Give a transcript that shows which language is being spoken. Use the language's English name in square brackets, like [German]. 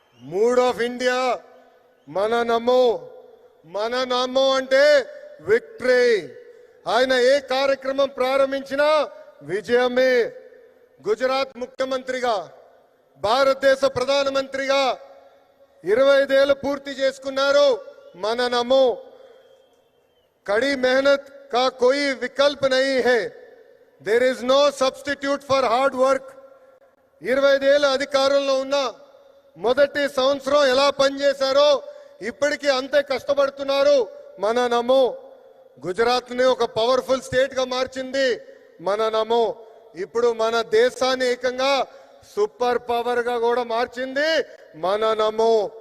[Telugu] Mood of India మన నమో అంటే victory. ఆయన ఏ కార్యక్రమం ప్రారంభించినా విజయమే. గుజరాత్ ముఖ్యమంత్రిగా, భారతదేశ ప్రధానమంత్రిగా 25 ఏళ్ళు పూర్తి చేసుకున్నారు. మన నమో. [Hindi] కड़ी मेहनत का कोई विकल्प नहीं है. [English] There is no substitute for hard work. [Telugu] 25 ఏళ్ళ అధికారంలో ఉన్న మొదటి సంవత్సరం ఎలా పనిచేశారో ఇప్పటికీ అంతే కష్టపడుతున్నారు. మన నమో. గుజరాత్ ని ఒక పవర్ఫుల్ స్టేట్ గా మార్చింది మన నమో. ఇప్పుడు మన దేశాన్ని ఏకంగా సూపర్ పవర్ గా కూడా మార్చింది మన నమో.